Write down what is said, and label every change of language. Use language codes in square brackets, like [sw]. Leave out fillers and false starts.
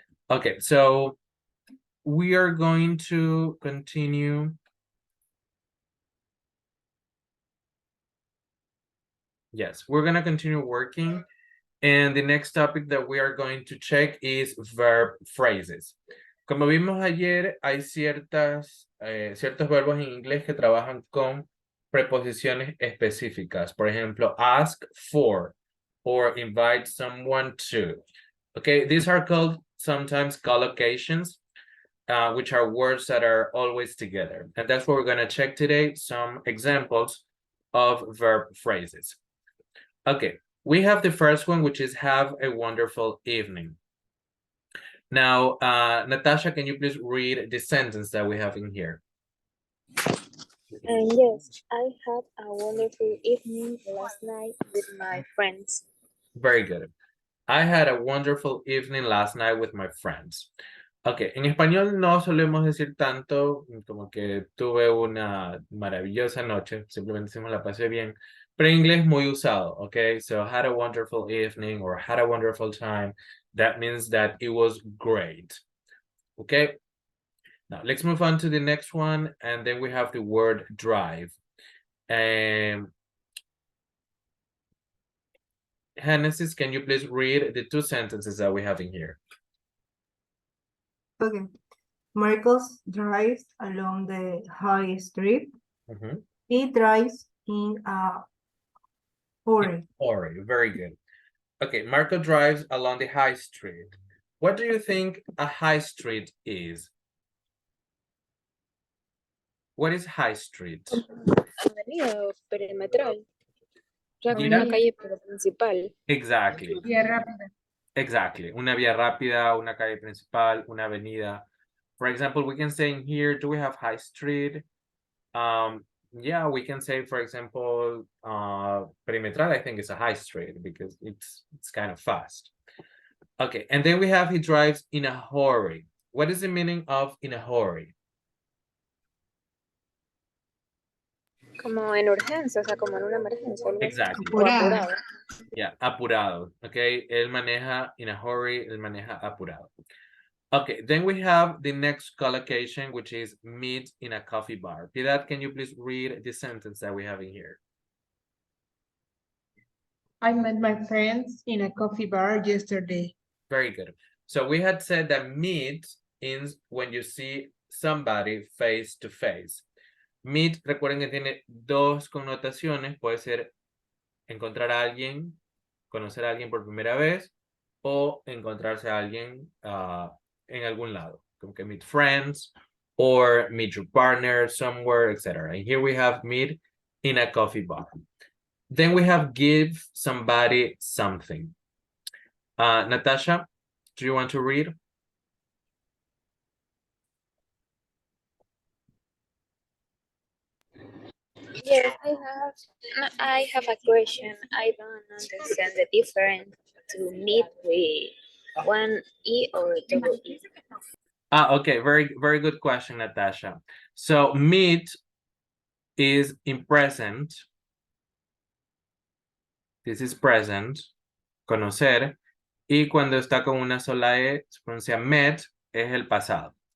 [en] Okay, so we are going to continue. Yes, we're going to continue working. And the next topic that we are going to check is verb phrases. [es] Como vimos ayer, hay ciertos verbos en inglés que trabajan con preposiciones específicas. Por ejemplo, [en] ask for or invite someone to. Okay, these are called sometimes collocations, which are words that are always together. And that's what we're going to check today, some examples of verb phrases. Okay. We have the first one, which is have a wonderful evening. Now, Natasha, can you please read the sentence that we have in here? Yes, I had a wonderful evening last night with my friends. Very good. I had a wonderful evening last night with my friends. [es] Ok, en español no solemos decir tanto como que tuve una maravillosa noche, simplemente decimos la pasé bien, pero en inglés muy usado, ok? [en] So had a wonderful evening or had a wonderful time. That means that it was great, okay? Now let's move on to the next one, and then we have the word drive. Genesis, can you please read the two sentences that we have in here? Okay. Marcos drives along the high street. He drives in a hurry. Hurry, very good. Okay, Marco drives along the high street. What do you think a high street is? What is high street? [es] Avenida o perimetral. O sea, como Vía- una calle principal. [en] Exactly. [es] Vía rápida. [en] Exactly. [es] Una vía rápida, una calle principal, una avenida. [en] For example, we can say in here, do we have high street? Yeah, we can say, for example, perimetral, I think is a high street because it's kind of fast. Okay, and then we have he drives in a hurry. What is the meaning of in a hurry? [es] Como en urgencia, o sea, como en una emergencia. Algo así. [en] Exactly. [es] O apurado. Yeah, apurado. Okay, él maneja [en] in a hurry, [es] él maneja apurado. [en] Okay, then we have the next collocation, which is meet in a coffee bar. Piedad, can you please read the sentence that we have in here? I met my friends in a coffee bar yesterday. Very good. So we had said that meet is when you see somebody face to face. [es] Meet, recuerden que tiene dos connotaciones. Puede ser encontrar a alguien, conocer a alguien por primera vez, o encontrarse a alguien en algún lado. Como que [en] meet friends, or meet your partner somewhere, etc. And here we have meet in a coffee bar. Then we have give somebody something. Natasha, do you want to read? Yes, I have a question. I don't understand the difference to meet with one E or double E. Okay, very good question, Natasha. So meet is in present. This is present, conocer. [es] Y cuando está con una sola E, se pronuncia met, es el pasado.